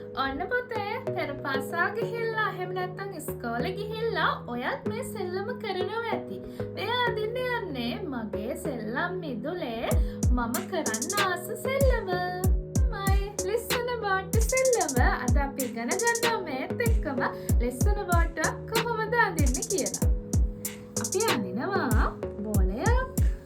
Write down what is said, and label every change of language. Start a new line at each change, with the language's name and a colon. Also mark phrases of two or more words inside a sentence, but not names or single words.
Sinhala: ඔන්න පුතේ පෙර පාසල් ගිහිල්ලා එහෙම නැත්නම් ඉස්කෝලේ ගිහිල්ලා ඔයත් මේ සෙල්ලම කරනවා ඇති. මේ අදින්න යන්නේ මගේ සෙල්ලම් මිදුලේ මම කරන්න ආස සෙල්ලම. මයි
English: listen about
Sinhala: සෙල්ලම අද අපි ඉගෙන ගන්නවා මේත් එක්කම
English: listen about
Sinhala: කොහොමද අදින්නේ කියලා. අපි අදිනවා බෝලයක්.